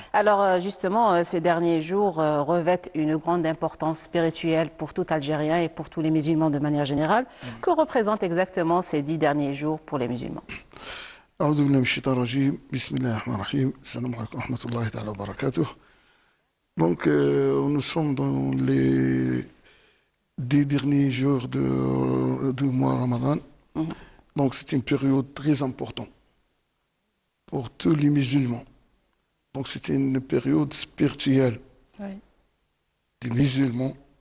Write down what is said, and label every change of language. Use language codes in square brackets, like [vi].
[fr] Alors justement, ces derniers jours revêtent une grande importance spirituelle pour tout Algérien et pour tous les musulmans de manière générale. Que représentent exactement ces 10 derniers jours pour les musulmans? [ar] أعوذ بالله من الشيطان الرجيم بسم الله الرحمن الرحيم السلام عليكم ورحمة الله تعالى وبركاته. [fr] Donc nous sommes dans les 10 derniers jours du mois Ramadan. Donc c'est une période très importante pour tous les musulmans. Donc c'est une période spirituelle des musulmans.